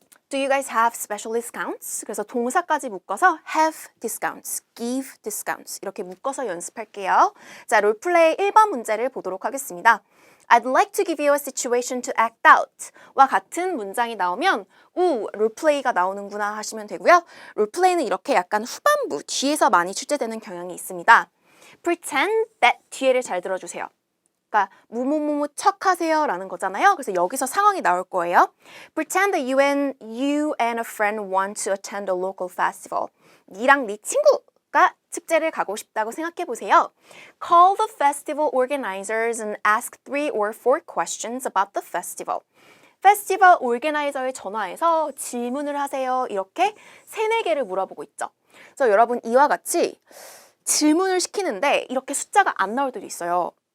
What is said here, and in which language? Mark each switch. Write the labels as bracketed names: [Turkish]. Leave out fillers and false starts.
[English] Do you guys have special discounts? [Korean] 그래서 동사까지 묶어서 have discounts, give discounts 이렇게 묶어서 연습할게요. 자, 롤플레이 1번 문제를 보도록 하겠습니다. [English] I'd like to give you a situation to act out 와 같은 문장이 나오면 롤플레이가 나오는구나 하시면 되고요. [Korean] 롤플레이는 이렇게 약간 후반부, 뒤에서 많이 출제되는 경향이 있습니다. Pretend that 뒤에를 잘 들어주세요. 그러니까 뭐뭐뭐뭐 척하세요 라는 거잖아요. 그래서 여기서 상황이 나올 거예요. [English] Pretend that you and a friend want to attend a local festival. [Korean] 니랑 네 친구가 축제를 가고 싶다고 생각해 보세요. [English] Call the festival organizers and ask 3 or 4 questions about the festival. [Korean] 페스티벌 오르게나이저에 전화해서 질문을 하세요. 이렇게 3-4개를 물어보고 있죠. 그래서 여러분 이와 같이 질문을 시키는데 이렇게 숫자가 안 나올 때도 있어요.